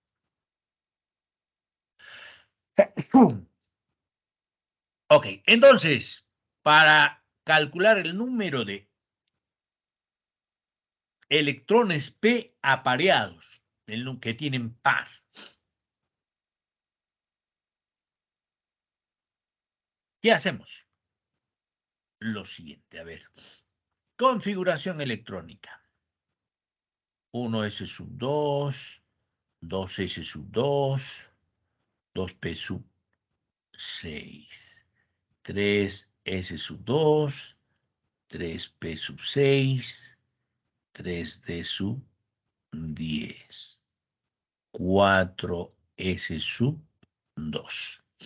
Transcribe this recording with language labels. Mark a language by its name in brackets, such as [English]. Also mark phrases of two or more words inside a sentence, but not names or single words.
[Spanish] Ok, entonces, para calcular el número de electrones P apareados, que tienen par, ¿qué hacemos? Lo siguiente, a ver. Configuración electrónica. 1S sub 2, 2S sub 2, 2P sub 6, 3S sub 2, 3P sub 6, 3D sub 10, 4S sub 2.